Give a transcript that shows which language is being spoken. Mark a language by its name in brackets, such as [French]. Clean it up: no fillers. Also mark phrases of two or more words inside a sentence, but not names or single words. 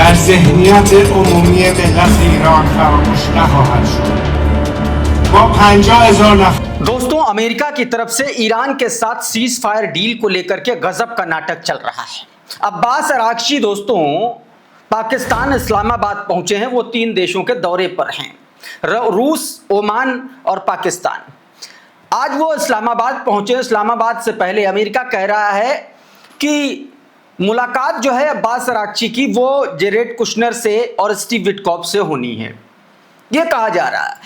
[Persian] ذهنیت عمومی ملت ایران فراموش نخواهد شد. با 50,000 نفر [Hindi] दोस्तों, अमेरिका की तरफ से ईरान के साथ [English] cease fire deal [Hindi] को लेकर के गजब का नाटक चल रहा है। अब्बास अरागची दोस्तों पाकिस्तान इस्लामाबाद पहुंचे हैं। वो 3 देशों के दौरे पर हैं, रूस, ओमान और पाकिस्तान। आज वो इस्लामाबाद पहुंचे। इस्लामाबाद से पहले अमेरिका कह रहा है कि मुलाकात जो है अब्बास अरागची की वो जेरेड कुशनर से और स्टीव विटकॉफ से होनी है, ये कहा जा रहा है।